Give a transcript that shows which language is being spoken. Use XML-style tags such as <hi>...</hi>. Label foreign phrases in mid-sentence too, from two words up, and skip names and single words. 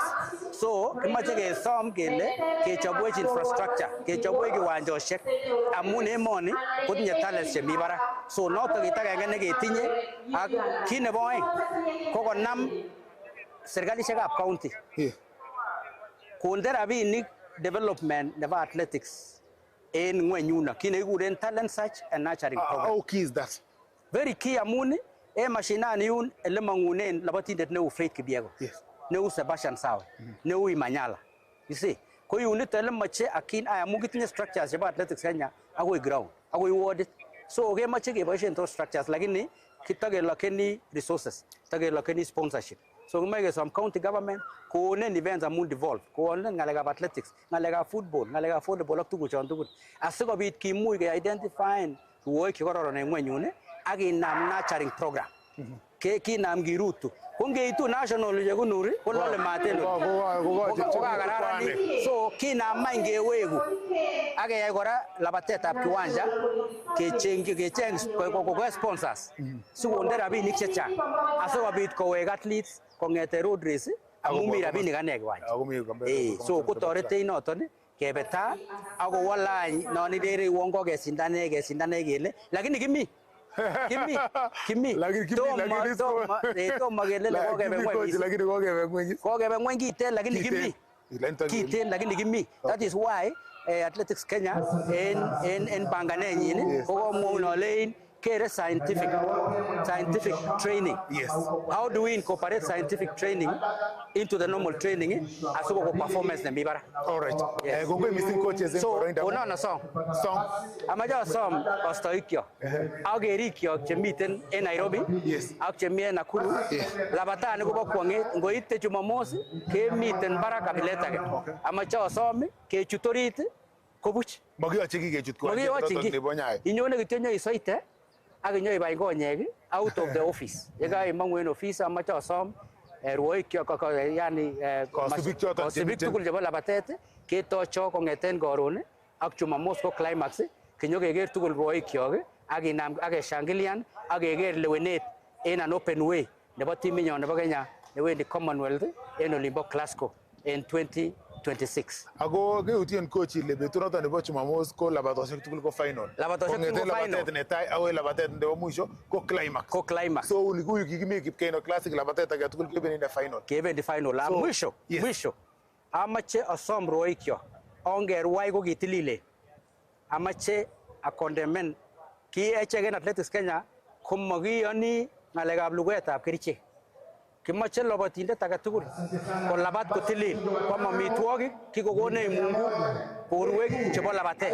<kln>So kimoche kesom kele kechobwech infrastructure, kechobwech kiwanjosiek amun emoni kotinye talents chemi barak. So notok kit agenge neketinye ak kit nebo oeng ko konam serikalisiekab county konde rabinik development nebo athletics en ng'wenyuno kit nekikuren</kln> <en>talent search and nurturing program. How key is that? Very key</en> <kln>amun mashinani yun ele mangunen labatindet neu Faith Kipyegon.</kln> <en>Yes.</en> <kln>Neu Sebastian Sawe, neu Imanyala.</kln> <en>You see,</en> <kln>ko unit ele mache akin aya amu kitinye structures chebo Athletics Kenya akoi ground, akoi ward. So kemoche keboisien</kln> <en>those structures</en> <kln>lakini kitakelokeni resources, kitakelokeni sponsorship. So kimoche kesom</kln> <en>county government</en> <kln>konen events amun devolve, konen ngalekab athletics, ngalekab football, ngalekab volleyball ak tuguchon tugul. Asikobit kimuch ke identifyen rwoik chekororon en ng'wenyun ak inam</kln> <en>nurturing program.</en> <kln>Kinam kirutu. Ko ngeitu national chekunuri kolole maten. Kokakararani. So kinam any kewegu. Ak keyai kora labatetab kiwanja kecheng sponsors. Sikonde rabinik chechang. Asikobit kowek athletes kong'ete road race amun mi rabinik ane kiwanja. So kotoretech noton kebe taa ako walany non ikere uon kokesindane kele lakini kimi tomo kelele kokebe ng'weny kiten lakini kimi.</kln> <en>That is why</en> <kln>Athletics Kenya en panganenyin kokomwou nolein kere</kln> <en>scientific training. Yes. How do we incorporate scientific training into the normal training</en> <kln>asiko performance nemi barak?</kln> <en>All right.</en> <kln>Kongoi missing coaches. So onono song. Amaja som ostoikyo. Ak kerikyo chemiten en Nairobi. Yes. Ak chemi en Nakuru. Labatani kobo kwong'et ngoite Jumamos kemiten barak kabilet age. Amaja osom kechut orit kobuch. Mokiyoche kikechut koyoton nebo Nyayo. Inyone kityo nyoisoite ak inyoibai konyek</kln> <en>out of the office.</en> <kln>Yekaimong'u en office amache osom rwoik yani kosibik tugul chebo labatet ketocho kong'eten koron ak Jumamos ko climax kinyokeker tugul rwoikyok ak inam ak keshangilian ak keker lewenet en</kln> <en>an open way</en> <kln>nebo timinyon nebo Kenya newendi Commonwealth en olimbo Glasgow en 2026. Ako keutien coach ile betut noton nebo Jumamos ko labatosiek tugul ko final. Labatosiek tugul ko final. Labatet netai akoi labatet nebo mwisho ko climax. So huyu kikimi Kipkeino Classic labatet age tugul kebendi final. Kebendi final. Mwisho. Amache asom rwoikyok. Ongerwai ko kitilile. Amache akondemen ki echeken Athletics Kenya komokiyoni ng'alekab luguetab kerichek. Kimoche lobotindet age tugul kolabat kotilil, kwam amitwogik kikokonech Mungu borwek chebo labatet.</kln>